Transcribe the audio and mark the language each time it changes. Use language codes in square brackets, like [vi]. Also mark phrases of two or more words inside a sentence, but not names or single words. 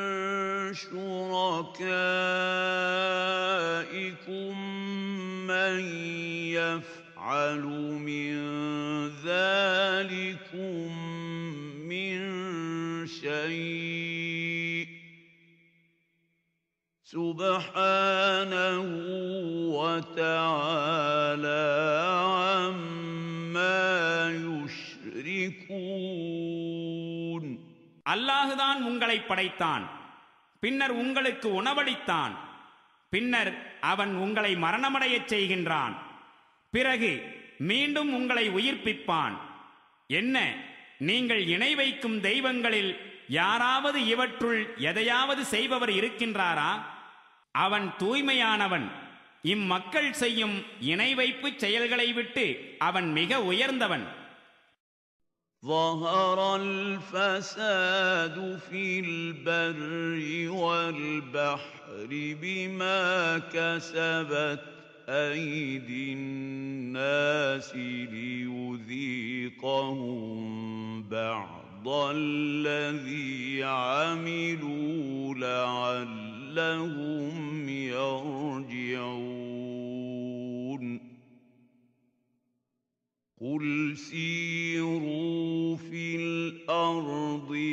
[ar] شركائكم من يفعل من ذلكم من شيء سبحانه وتعالى عما يشركون. [ta] அல்லாஹுதான் உங்களை படைத்தான், பின்னர் உங்களுக்கு உணவளித்தான், பின்னர் அவன் உங்களை மரணமடையச் செய்கின்றான், பிறகு மீண்டும் உங்களை உயிர்ப்பிப்பான். என்ன, நீங்கள் இணை வைக்கும் தெய்வங்களில் யாராவது இவற்றுள் எதையாவது செய்பவர் இருக்கின்றாரா? அவன் தூய்மையானவன். இம்மக்கள் செய்யும் இணை வைப்பு செயல்களை விட்டு அவன் மிக உயர்ந்தவன். [ar] ظهر الفساد في البر والبحر بما كسبت أيدي الناس ليذيقهم بعض الذي عملوا لعلهم يرجعون قل سيروا في الأرض